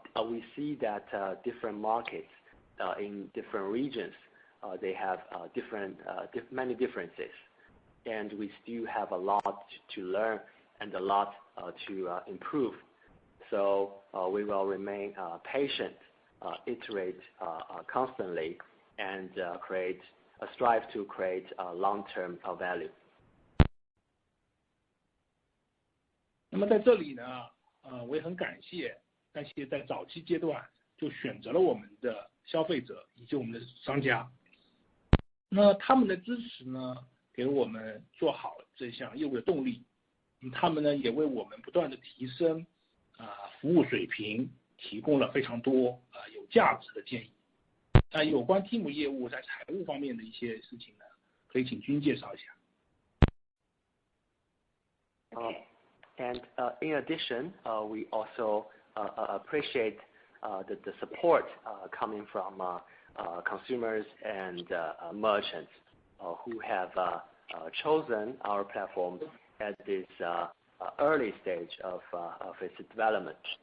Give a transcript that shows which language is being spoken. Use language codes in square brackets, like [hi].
[en] We see that different markets in different regions, they have many differences, and we still have a lot to learn and a lot to improve. So we will remain patient, iterate constantly, and strive to create long-term value. [zh] 那么在这里呢，我也很感谢那些在早期阶段就选择了我们的消费者以及我们的商家。那他们的支持呢，给我们做好这项业务的动力。他们呢，也为我们不断的提升服务水平提供了非常多有价值的建议。那有关 Team 业务在财务方面的一些事情呢，可以请君介绍一下。 [en] And in addition, we also appreciate the support coming from consumers and merchants who have chosen our platform at this early stage of its development.